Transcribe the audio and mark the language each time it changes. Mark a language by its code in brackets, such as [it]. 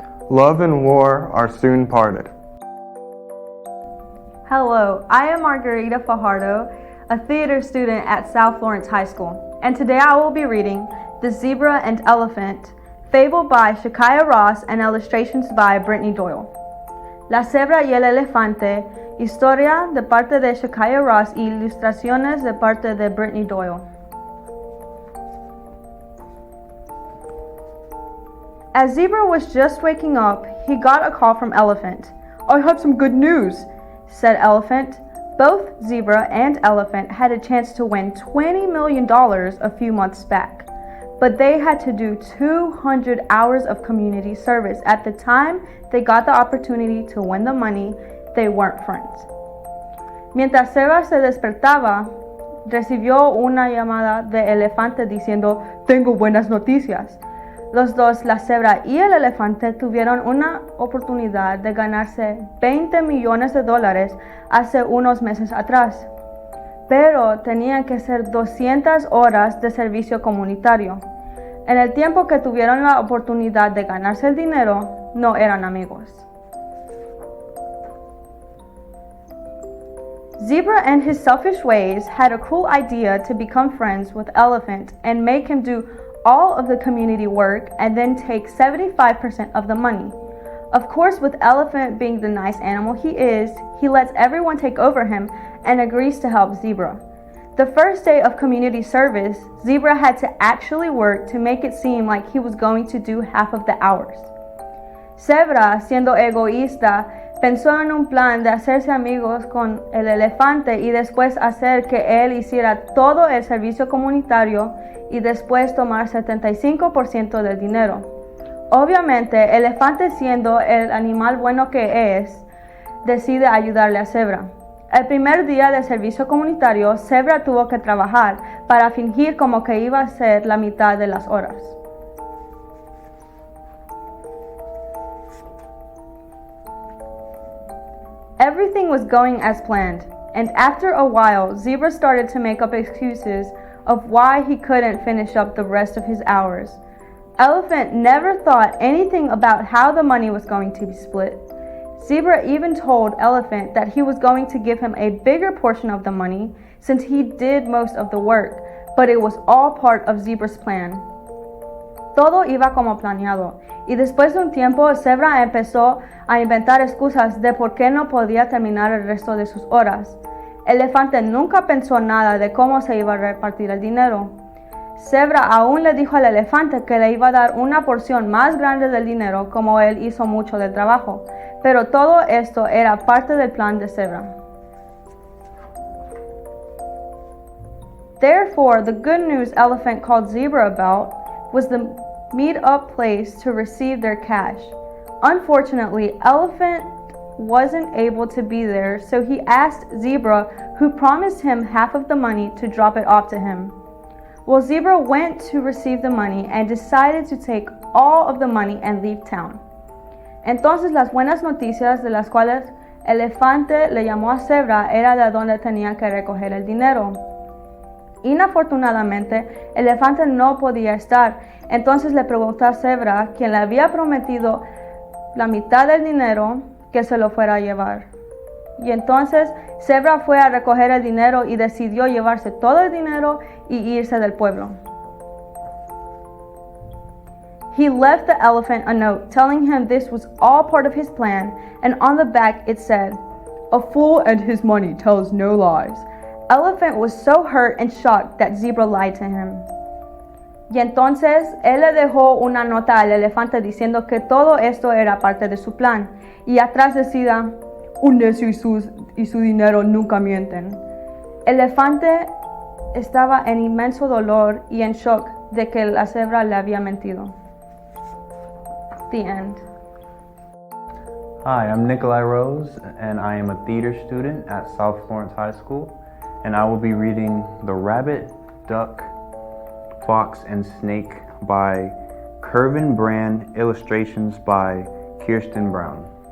[en] Love and war are soon parted. Hello, I am Margarita Fajardo, a theater student at South Florence High School, and today I will be reading The Zebra and Elephant, Fable by Nicolai Rose and illustrations by Brittany Doyle. [es] La Cebra y el Elefante, historia de parte de Nicolai Rose y ilustraciones de parte de Brittany Doyle. [en] As Zebra was just waking up, he got a call from Elephant. "I have some good news," said Elephant. Both Zebra and Elephant had a chance to win $20 million a few months back, but they had to do 200 hours of community service. At the time they got the opportunity to win the money, they weren't friends. [es] Mientras Zebra se despertaba, recibió una llamada de elefante diciendo, tengo buenas noticias. Los dos, la cebra y el elefante, tuvieron una oportunidad de ganarse $20 millones hace unos meses atrás, pero tenían que hacer 200 horas de servicio comunitario. En el tiempo que tuvieron la oportunidad de ganarse el dinero, no eran amigos. [en] Zebra, in his selfish ways, had a cool idea to become friends with Elephant and make him do all of the community work and then take 75% of the money. Of course, with Elephant being the nice animal he is, he lets everyone take over him and agrees to help Zebra. The first day of community service, Zebra had to actually work to make it seem like he was going to do half of the hours. [es] Zebra, siendo egoísta, pensó en un plan de hacerse amigos con el elefante y después hacer que él hiciera todo el servicio comunitario y después tomar 75% del dinero. Obviamente, el elefante, siendo el animal bueno que es, decide ayudarle a Zebra. El primer día de servicio comunitario, Zebra tuvo que trabajar para fingir como que iba a ser la mitad de las horas. [en] Everything was going as planned, and after a while, Zebra started to make up excuses of why he couldn't finish up the rest of his hours. Elephant never thought anything about how the money was going to be split. Zebra even told Elephant that he was going to give him a bigger portion of the money since he did most of the work, but it was all part of Zebra's plan. [es] Todo iba como planeado, y después de un tiempo, Zebra empezó a inventar excusas de por qué no podía terminar el resto de sus horas. Elefante nunca pensó nada de cómo se iba a repartir el dinero. Zebra aún le dijo al elefante que le iba a dar una porción más grande del dinero como él hizo mucho del trabajo, pero todo esto era parte del plan de Zebra. [en] Therefore, the good news Elephant called Zebra about was the meet-up place to receive their cash. Unfortunately, Elephant wasn't able to be there, so he asked Zebra, who promised him half of the money, to drop it off to him. Well, Zebra went to receive the money and decided to take all of the money and leave town. [es] Entonces, las buenas noticias de las cuales Elefante le llamó a Zebra era de donde tenía que recoger el dinero. Inafortunadamente, Elefante no podía estar, entonces le preguntó a Zebra, quien le había prometido la mitad del dinero, que se lo fuera a llevar. Y entonces Zebra fue a recoger el dinero y decidió llevarse todo el dinero y irse del pueblo. [en] He left the elephant a note telling him this was all part of his plan, and on the back it said, "A fool and his money tells no lies." Elephant was so hurt and shocked that Zebra lied to him. [es] Y entonces él le dejó una nota al elefante diciendo que todo esto era parte de su plan, y atrás decía, "Un necio y su dinero nunca mienten." El elefante estaba en inmenso dolor y en shock de que la cebra le había mentido. [en] The end. Hi, I'm Nicolai Rose, and I am a theater student at South Florence High School, and I will be reading The Rabbit, Duck, Fox, and Snake by Kervin Brand, illustrations by Kirsten Brown.